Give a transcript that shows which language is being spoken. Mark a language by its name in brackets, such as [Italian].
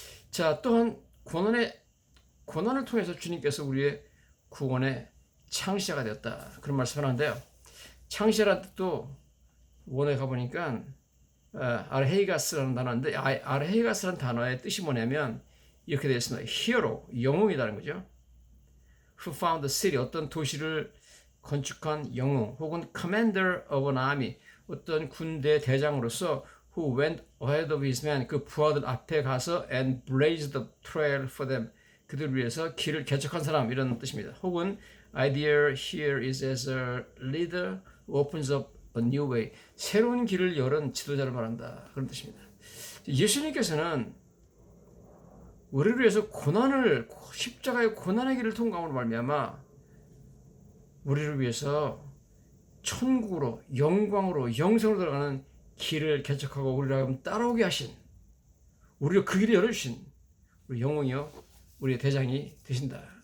[Korean] 자, 또한 고난을 통해서 주님께서 우리의 구원의 창시자가 되었다. 그런 말씀을 하는데요. 창시자라는 뜻도 원어에 가보니까 아르헤이가스라는 단어인데, 아르헤이가스라는 단어의 뜻이 뭐냐면 이렇게 되어 있습니다. 히어로, 영웅이라는 거죠. [English] Who found the city, [Korean] 어떤 도시를 건축한 영웅, 혹은 [English] commander of an army, [Korean] 어떤 군대 대장으로서 [English] who went ahead of his men, [Korean] 그 부하들 앞에 가서 [English] and blazed the trail for them, [Korean] 그들을 위해서 길을 개척한 사람, 이런 뜻입니다. 혹은 [English] idea here is as a leader who opens up a new way, [Korean] 새로운 길을 열은 지도자를 말한다. 그런 뜻입니다. 예수님께서는 우리를 위해서 십자가의 고난의 길을 통과함으로 말미암아 우리를 위해서 천국으로, 영광으로, 영생으로 들어가는 길을 개척하고 우리를 따라오게 하신, 우리를 그 길을 열어주신 우리 영웅이요, 우리의 대장이 되신다.